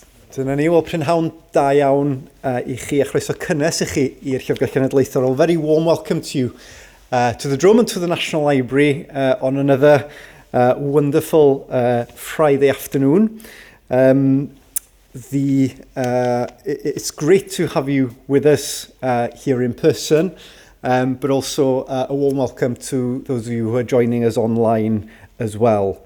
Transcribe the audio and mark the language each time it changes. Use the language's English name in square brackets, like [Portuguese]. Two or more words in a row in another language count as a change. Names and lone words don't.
[Welsh] Dyna ni, wel prynhawn da iawn I chi a chroeso cynnes I chi i'r Llyfrgell Genedlaethol. [English] Very warm welcome to you to the Drum and to the National Library on another wonderful Friday afternoon. It's great to have you with us here in person, but also a warm welcome to those of you who are joining us online as well.